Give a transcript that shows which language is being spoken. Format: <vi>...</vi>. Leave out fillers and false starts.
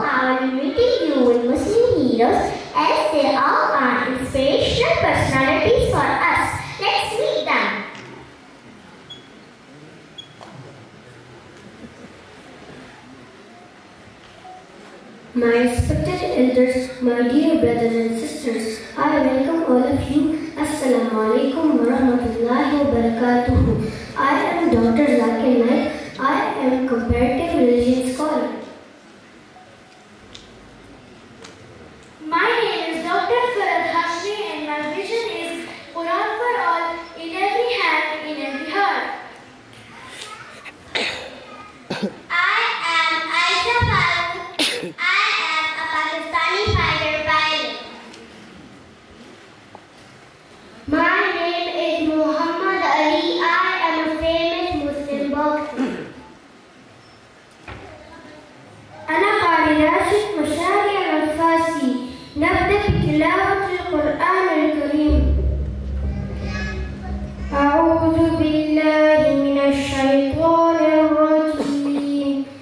<en>I will be meeting you with Muslim heroes as they all are inspirational personalities for us. Let's meet them. My respected elders, my dear brothers and sisters, I welcome all of you.</en> <ar>Assalamu alaikum wa rahmatullahi wa barakatuhu.</ar> <en>I am Dr. Zakir Naik. I am comparative religion scholar. My name is Dr. Farad Hashmi and my vision is Quran for all, in every hand, in every heart. I am Aisha Farooq. I am a Pakistani fighter pilot. My name is Muhammad Ali. I am a famous Muslim boxer.</en> <ar>أنا قارئ راشد مشاريع الفاسي. نبدأ بتلاوة القرآن الكريم. أعوذ بالله من الشيطان الرجيم.</ar>